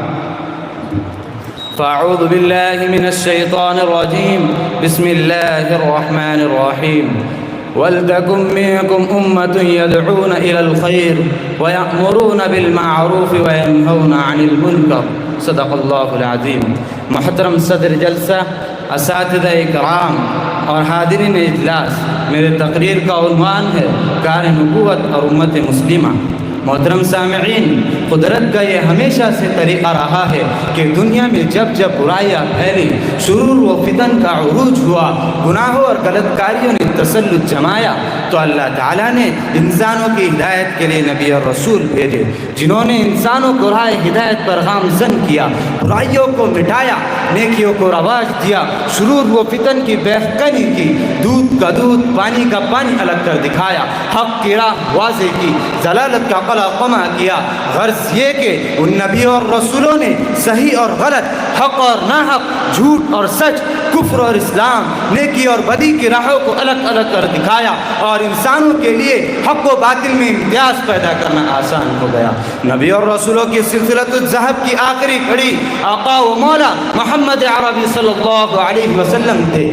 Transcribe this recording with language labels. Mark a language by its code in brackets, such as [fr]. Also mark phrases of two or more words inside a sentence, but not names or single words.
[ar] فأعوذ بالله من الشيطان الرجيم، بسم الله الرحمن الرحيم. ولتكن منكم أمة يدعون إلى الخير ويأمرون بالمعروف وينهون عن المنكر. صدق الله العظيم. [ur] محترم صدر جلسہ، اساتذہ اکرام اور حاضرین اجلاس، میرے تقریر کا عنوان ہے کار نبوت اور امت مسلمہ. محترم سامعین، قدرت کا یہ ہمیشہ سے طریقہ رہا ہے کہ دنیا میں جب جب برائیاں پھیلی, شرور و فتن کا عروج ہوا، گناہوں اور غلط کاریوں نے تسلط جمایا، تو اللہ تعالیٰ نے انسانوں کی ہدایت کے لیے نبی اور رسول بھیجے، جنہوں نے انسانوں کو راہ ہدایت پر گامزن کیا، برائیوں کو مٹایا، نیکیوں کو رواج دیا, شرور و فتن کی بیخ کنی کی، دودھ کا دودھ پانی کا پانی الگ کر دکھایا، حق کی راہ واضح کی، ضلالت کا قمع کیا. غرض یہ کہ ان نبی اور رسولوں نے صحیح اور غلط، حق اور ناحق، جھوٹ اور سچ کفر اور اسلام، نیکی اور بدی کی راہوں کو الگ الگ کر دکھایا اور انسانوں کے لیے حق و باطل میں امتیاز پیدا کرنا آسان ہو گیا۔ نبی اور رسولوں کی [ar] سلسلۃ الذہب [ur] کی آخری کڑی آقا و مولا محمد عربی [ar] صلی اللہ علیہ وسلم [ur] تھے۔